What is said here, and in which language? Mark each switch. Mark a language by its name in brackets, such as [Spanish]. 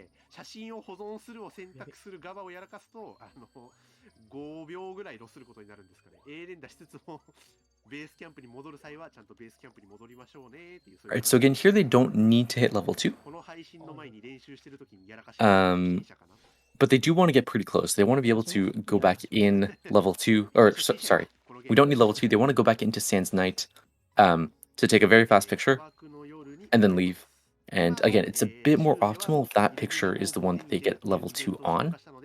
[Japanese] 写真を保存するを選択する側をやらかすと、5秒ぐらいロスすることになるんですかね。 A 連打しつつもベースキャンプに戻る際はちゃんとベースキャンプに戻りましょうねっていう。 [English] Alright, so again, here they don't need to hit level 2. [Japanese] この配信の前に練習してる時にやらかし [English] But they do want to get pretty close. They want to be able to go back in level 2, or sorry, we don't need level 2. They want to go back into Sans Night to take a very fast picture and then leave. And again, it's a bit more optimal if that picture is the one that they get level 2 on.